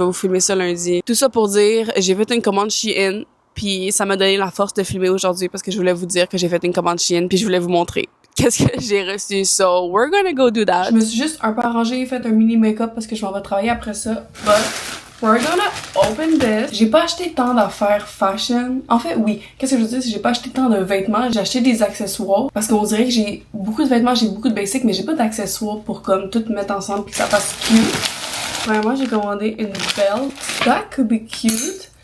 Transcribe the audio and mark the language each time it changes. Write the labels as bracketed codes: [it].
[fr] Je vais vous filmer ça lundi. Tout ça pour dire, j'ai fait une commande Shein. Puis ça m'a donné la force de filmer aujourd'hui parce que je voulais vous dire que j'ai fait une commande Shein. Puis je voulais vous montrer qu'est-ce que j'ai reçu. [en] So, we're gonna go do that. [fr] Je me suis juste un peu arrangée, fait un mini make-up parce que je m'en vais travailler après ça. [en] But, we're gonna open this. [fr] J'ai pas acheté tant d'affaires fashion. En fait, oui. Qu'est-ce que je veux dire, c'est que j'ai pas acheté tant de vêtements. J'ai acheté des accessoires. Parce qu'on dirait que j'ai beaucoup de vêtements, j'ai beaucoup de basics, mais j'ai pas d'accessoires pour comme tout mettre ensemble pis que ça fasse cute. Premièrement, j'ai commandé une belt. [en] That could be cute.